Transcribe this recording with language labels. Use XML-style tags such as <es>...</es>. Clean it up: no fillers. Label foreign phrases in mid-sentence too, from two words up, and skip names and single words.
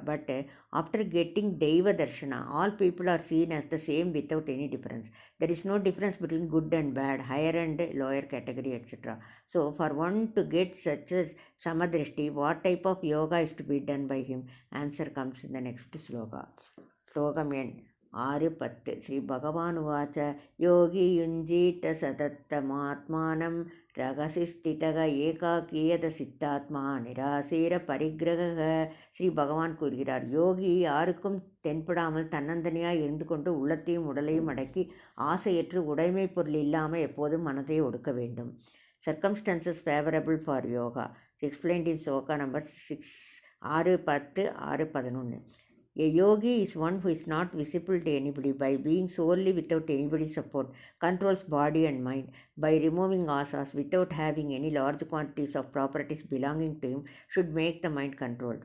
<en>But after getting</en> <sa>देव दर्शन,</sa> <en>all people are seen as the same without any difference. There is no difference between good and bad, higher and lower category, etc. So, for one to get such a Samadrishti, what type of yoga is to be done by him? Answer comes in the next sloka. Slokam end.</en> <sa>6-10 श्री भगवान् उवाच योगी युञ्जीत सदात्तमात्मानम् रागसिस्थितग एकाकीयद सिद्धात्म निरासिर परिग्रह.</sa> <ta>ஸ்ரீ பகவான் கூறுகிறார், யோகி யாருக்கும் தென்படாமல் தன்னந்தனியாய் இருந்து கொண்டு உள்ளத்தையும் உடலையும் அடக்கி ஆசையற்று உடைமை பொருள் இல்லாமல் எப்போதும் மனதை ஒடுக்க வேண்டும்.</ta> <en>Circumstances favorable for yoga. Explained in Sloka number 6, 6-10, 6-11. A yogi is one who is not visible to anybody by being solely without anybody's support, controls body and mind by removing asas without having any large quantities of properties belonging to him, should make the mind controlled.</en>